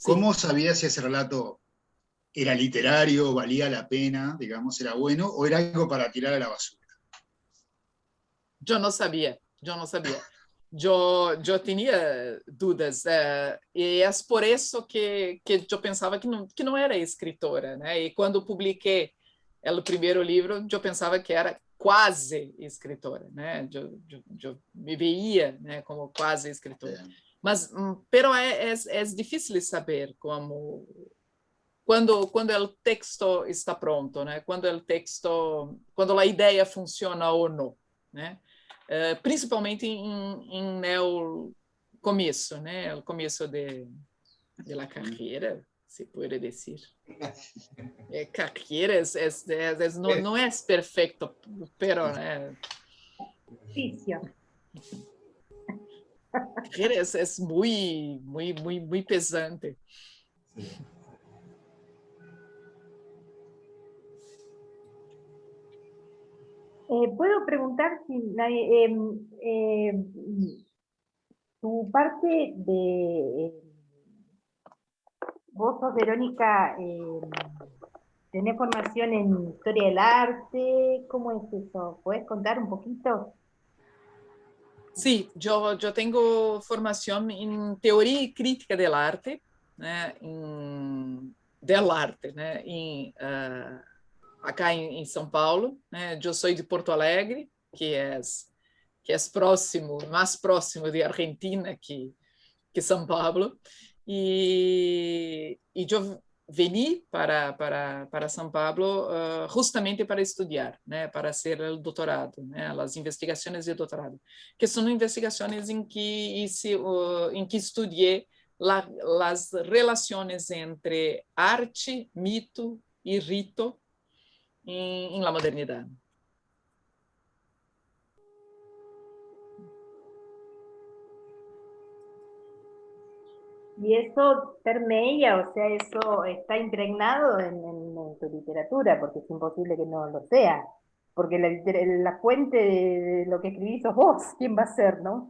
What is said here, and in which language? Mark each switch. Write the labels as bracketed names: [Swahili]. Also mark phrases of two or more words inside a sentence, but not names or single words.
[Spanish] ¿Cómo sabías si ese relato era literario, valía la pena, digamos, era bueno, o era algo para tirar a la basura? Yo no sabía, yo no sabía. Yo tenía dudas, y es por eso que yo pensaba que no era escritora, né? Y cuando publiqué el primer libro, yo pensaba que era quase escritora, né? Yo me veía, né, como quase escritora. [Portuguese] Mas, [Spanish] pero es difícil saber como [Portuguese] quando o texto está pronto, né? Quando a ideia funciona ou não, né? Principalmente o começo, né? O começo [Spanish] de la [Portuguese] carreira, se pode dizer. Carreira não é perfeito, pero né? [Spanish] Oficio. [Portuguese] Carreira é muito pesante. [Spanish] Sí. ¿Puedo preguntar si tu parte de... vos sos, Verónica, tenés formación en historia del arte, ¿cómo es eso? ¿Podés contar un poquito? Sí, yo tengo formación en teoría y crítica del arte, [Portuguese] né? [Spanish] Del arte, [Portuguese] né? Acá em São Paulo, né? Eu sou de Porto Alegre, que é próximo, mais próximo de Argentina que São Paulo, e eu vim para São Paulo justamente para estudar, né? Para ser o doutorado, né? As investigações de doutorado, que são investigações em que estudei as relações entre arte, mito e rito [Spanish] en la modernidad. Y eso permeia, o sea, eso está impregnado en tu literatura, porque es imposible que no lo sea, porque la fuente de lo que escribís sos vos, ¿quién va a ser, no?